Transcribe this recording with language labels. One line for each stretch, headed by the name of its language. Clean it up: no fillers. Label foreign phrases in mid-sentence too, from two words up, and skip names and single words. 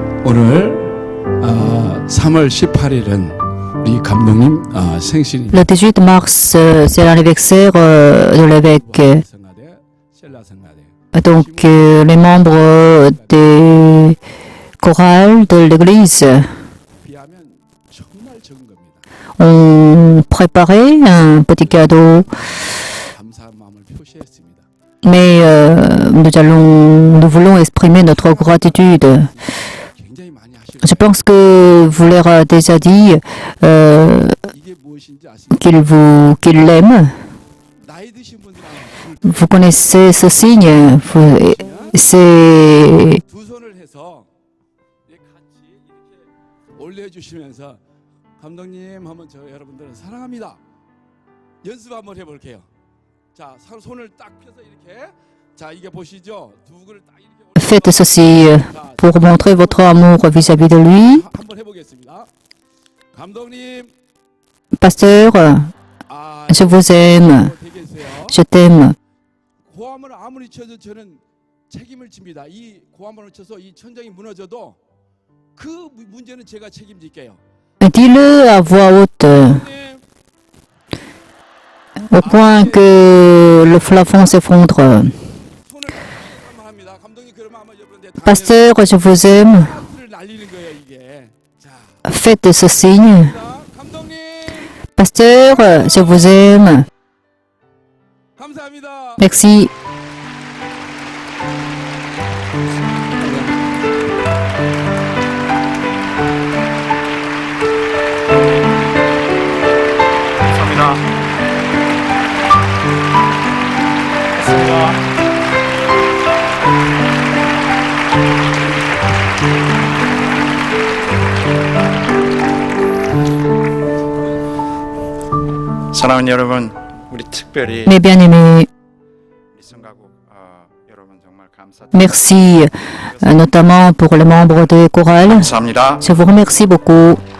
Korean: 오늘 3월 18일은 우리 감독님 생신입니다.
French: Le 18 mars, c'est l'anniversaire de l'évêque.
Korean: 성가대, 셀라 성가대.
French: Donc, les membres des chorales de l'église
Korean: 비하면 정말 적은 겁니다.
French: ont préparé un petit cadeau,
Korean: 감사한 마음을 표시했습니다.
French: mais nous voulons exprimer notre gratitude.
Korean: 굉장히 많이 하시고
French: Je pense que vous leur a déjà dit
Korean: 이게 무엇인지 아십니까?
French: qu'il l'aime.
Korean: 나이 드신 분들은
French: Vous connaissez ce signe. C'est
Korean: 두 손을 해서 같이 이렇게 올려주시면서 감독님 하면 저 여러분들은 사랑합니다. 연습 한번 해볼게요. 자, 손을 딱 펴서 이렇게. 자, 이게 보시죠. 두 그를 딱 이렇게
French: faites ceci pour montrer votre amour vis-à-vis de lui.
Korean: 한번 해보겠습니다. 감독님,
French: Pasteur, je vous aime.
Korean: 되겠어요.
French: Je t'aime.
Korean: 고함을 아무리 쳐도 저는 책임을 집니다. 이 고함을 쳐서 이 천장이 무너져도 그 문제는 제가 책임질게요.
French: Dis-le à voix haute,
Korean: 감독님,
French: au point que le plafond s'effondre.
Korean: 손을 한번 합니다. 감독님 그러면 아마 여러분들 다
French: Pasteur, je vous aime.
Korean: 를 날리는 거예요 이게. 자,
French: Faites ce signe.
Korean: 감독님
French: Pasteur, je vous aime.
Korean: 감사합니다.
French: Merci.
Korean: 감사합니다. 됐습니다. 사랑하는 여러분, 우리 특별히
French: Mes bien-aimés,
Korean: 우리 성가국 여러분 정말 감사드립니다.
French: merci notamment pour les membres des chorales.
Korean: 감사합니다.
French: Je vous remercie beaucoup.